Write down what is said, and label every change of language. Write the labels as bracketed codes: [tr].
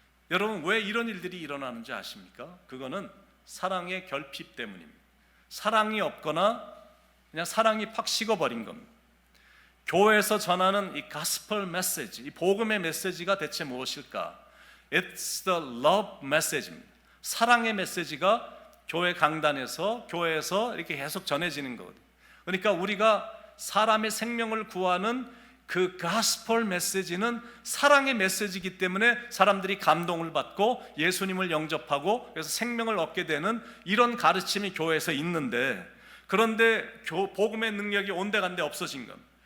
[ko] 여러분, 왜 이런 일들이 일어나는지 아십니까? 그거는 사랑의 결핍 때문입니다. 사랑이 없거나 그냥 사랑이 팍 식어버린 겁니다. 교회에서 전하는 이 가스펠 메시지, 이 복음의 메시지가 대체 무엇일까? [en] It's the love message입니다. [ko] 사랑의 메시지가 교회 강단에서, 교회에서 이렇게 계속 전해지는 거거든요. 그러니까 우리가 사람의 생명을 구하는 그 가스펠 메시지는 사랑의 메시지이기 때문에 사람들이 감동을 받고 예수님을 영접하고 그래서 생명을 얻게 되는 이런 가르침이 교회에서 있는데, 그런데 복음의 능력이 온데간데 없어진 겁니다.